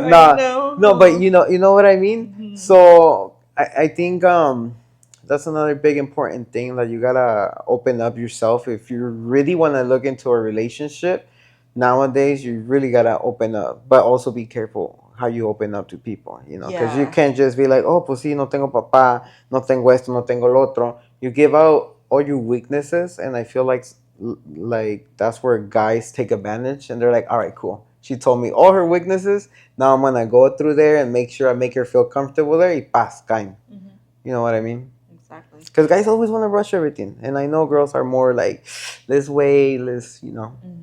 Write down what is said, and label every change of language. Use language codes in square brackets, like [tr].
[en] No, but you know what I mean. So I think that's another big important thing that you gotta open up yourself if you really want to look into a relationship. Nowadays, you really gotta open up, but also be careful how you open up to people. You know, because you can't just be like, oh, [es] pues sí, no tengo papá, no tengo esto, no tengo lo otro. [en] You give out all your weaknesses, and I feel like that's where guys take advantage, and they're like, all right, cool, she told me all her weaknesses, now I'm gonna go through there and make sure I make her feel comfortable there, [es] y paz, caen. [en] You know what I mean? Exactly. Because guys always want to rush everything, and I know girls are more like, let's wait, let's, you know.